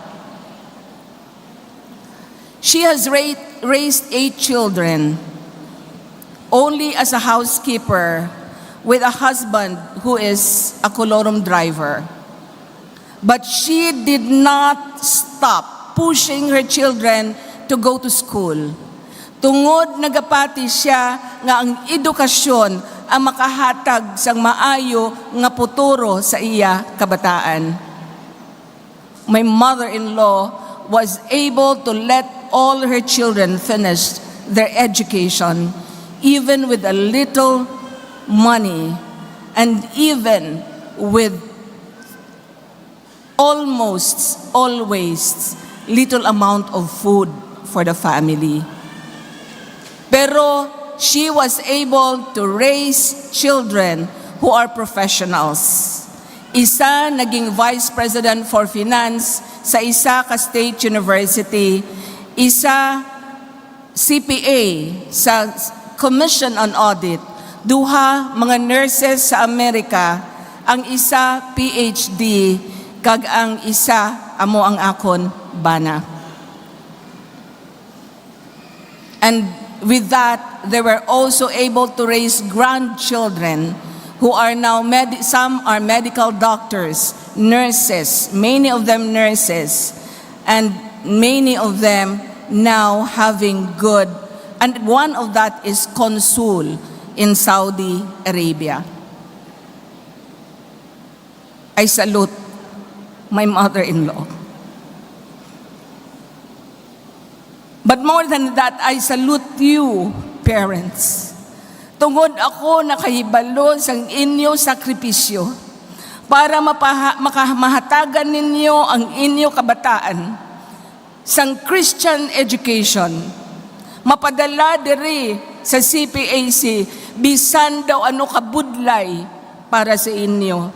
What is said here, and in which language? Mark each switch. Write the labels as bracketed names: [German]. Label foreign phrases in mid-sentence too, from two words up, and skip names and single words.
[English] She has raised 8 children, only as a housekeeper, with a husband who is a kolorum driver. But she did not stop pushing her children to go to school. [Hiligaynon] Tungod nagapati siya nga ang edukasyon ang makahatag sang maayo nga puturo sa iya kabataan. [English] My mother-in-law was able to let all her children finish their education, even with a little money and even with almost always little amount of food for the family. Pero she was able to raise children who are professionals. [Hiligaynon] Isa naging Vice President for Finance sa isa ka state university, isa CPA sa Commission on Audit, duha mga nurses sa Amerika, ang isa PhD kag ang isa amo ang akon bana. [English] And with that, they were also able to raise grandchildren who are now, some are medical doctors, nurses, many of them nurses, and many of them now having good, and one of that is consul in Saudi Arabia. I salute my mother-in-law. But more than that, I salute you, parents. [Hiligaynon] Tungod ako nakahibalo sa inyo sakripisyo para makamahatagan ninyo ang inyo kabataan sang [English] Christian education. [Hiligaynon] Mapadala diri sa CPAC bisan daw ano kabudlay para sa inyo.